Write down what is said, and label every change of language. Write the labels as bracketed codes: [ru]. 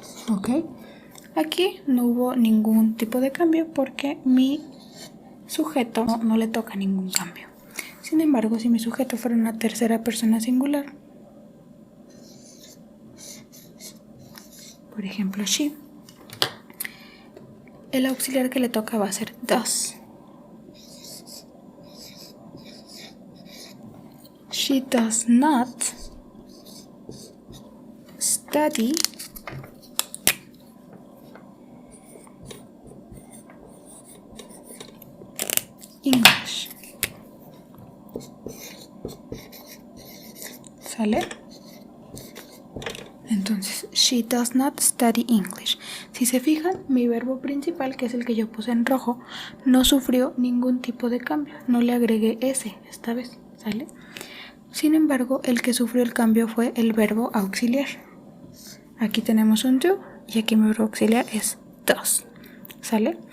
[es] Ok, aquí no hubo ningún tipo de cambio porque mi sujeto no le toca ningún cambio. Sin embargo, si mi sujeto fuera una tercera persona singular, por ejemplo she, el auxiliar que le toca va a ser does. [en] She does not study English. [es] ¿Sale? [en] Entonces, she does not study English. [es] Si se fijan, mi verbo principal, que es el que yo puse en rojo, no sufrió ningún tipo de cambio. No le agregué ese esta vez, ¿sale? Sin embargo, el que sufrió el cambio fue el verbo auxiliar. Aquí tenemos un do y aquí mi verbo auxiliar es does, ¿sale?